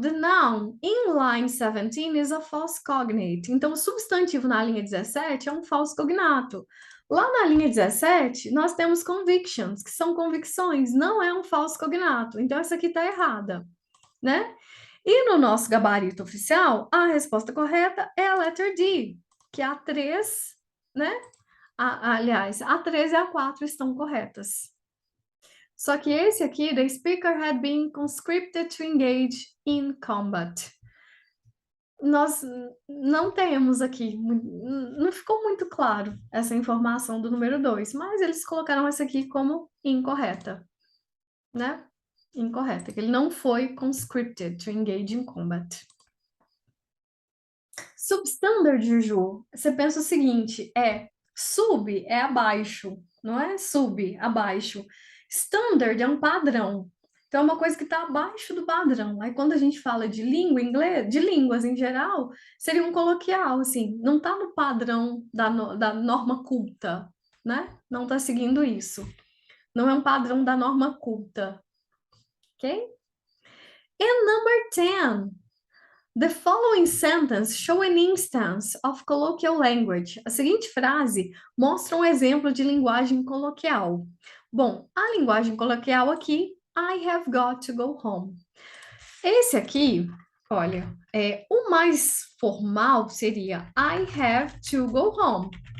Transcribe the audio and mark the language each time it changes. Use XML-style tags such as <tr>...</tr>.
<en>The noun in line 17 is a false cognate.</en> <pt>Então, o substantivo na linha 17 é um falso cognato. Lá na linha 17, nós temos convictions, que são convicções, não é um falso cognato. Então, essa aqui está errada, né? E no nosso gabarito oficial, a resposta correta é a letter D, que a 3, né? Aliás, a 3 e a 4 estão corretas. Só que esse aqui,</pt> <en>the speaker had been conscripted to engage in combat.</en> <pt>Nós não temos aqui, não ficou muito claro essa informação do número 2, mas eles colocaram essa aqui como incorreta, né? Incorreta, que ele não foi</pt> <en>conscripted to engage in combat.</en> <pt>Substandard, Juju, você pensa o seguinte, sub é abaixo, não é sub, abaixo. Standard é um padrão. Então, é uma coisa que está abaixo do padrão. Aí, quando a gente fala de língua inglesa, de línguas em geral, seria um coloquial, assim, não está no padrão da norma culta, né? Não está seguindo isso. Não é um padrão da norma culta. Ok?</pt> <en>And number 10. The following sentence show an instance of colloquial language.</en> <pt>A seguinte frase mostra um exemplo de linguagem coloquial. Bom, a linguagem coloquial aqui,</pt> <en>I have got to go home.</en> <pt>Esse aqui, olha, o mais formal seria</pt> <en>I have to go home.</en>